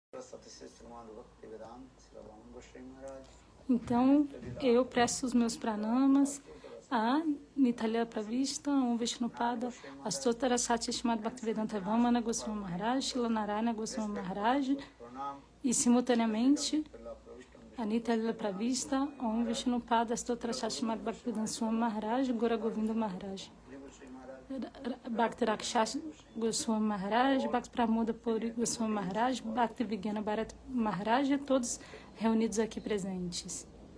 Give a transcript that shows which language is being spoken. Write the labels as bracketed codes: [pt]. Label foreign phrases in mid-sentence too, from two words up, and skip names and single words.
[pt] Então, eu presto os meus pranamas a Nitalila Pravista, Om Vishnupada, Astotara Sati Shrimad Bhaktivedanta Vamana Goswami Maharaj, Shila Narayana Goswami Maharaj, e simultaneamente a Nitalila Pravista, Om Vishnupada, Astotara Sati Shrimad Bhaktivedanta Swami Maharaj, Gora Govinda Maharaj, Bhakti Rakshas Goswami Maharaj, Bhakti Pramoda Puri Goswami Maharaj, Bhakti Vigana Bharat Maharaj, e todos reunidos aqui presentes.